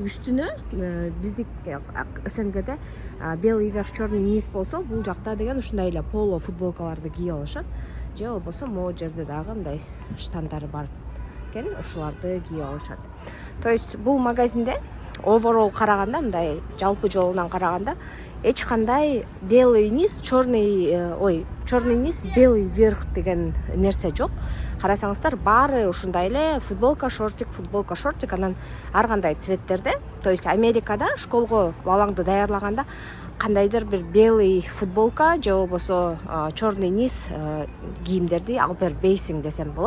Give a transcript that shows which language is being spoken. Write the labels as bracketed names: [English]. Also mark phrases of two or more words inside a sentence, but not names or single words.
[Kyrgyz] Үстүнө биздик СНГде [Russian] белый верх черный низ [Kyrgyz] болсо, бул жакта деген ушундай эле поло футболкаларды кийип алышат. Же болбосо могу жерде дагы мындай штандары бар экен, ушуларды кийип алышат. [Russian] То есть [Kyrgyz] бул магазинде оверол караганда, мындай жалпы жолунан караганда эч кандай [Russian] белый низ, черный низ, белый верх [Kyrgyz] деген нерсе жок. Карасаңыздар, баары ушундай эле футболка, шортик, анан ар кандай цветтерде. [Russian] То есть [Kyrgyz] Америкада школго балаңды даярлаганда кандайдыр бир белый футболка же болбосо [Russian] черный низ [Kyrgyz] кийимдерди алып бербейсиң десем болот.